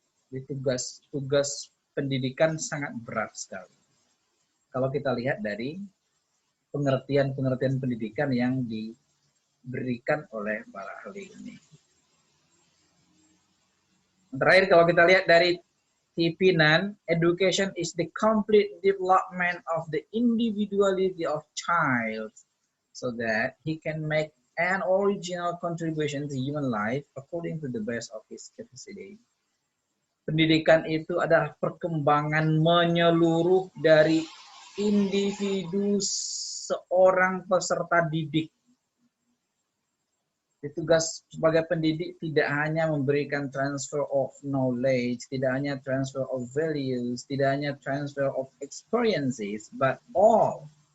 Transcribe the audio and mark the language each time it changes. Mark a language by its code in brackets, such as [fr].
[id] Jadi tugas pendidikan sangat berat sekali. Kalau kita lihat dari pengertian-pengertian pendidikan yang diberikan oleh para ahli ini. Terakhir kalau kita lihat dari Tipinan, [en] education is the complete development of the individuality of child so that he can make an original contribution to human life according to the best of his capacity. [id] Pendidikan itu adalah perkembangan menyeluruh dari individu seorang peserta didik. Tugas sebagai pendidik tidak hanya memberikan [en] transfer of knowledge, [id] tidak hanya [en] transfer of values, [id] tidak hanya [en] transfer of experiences, but all.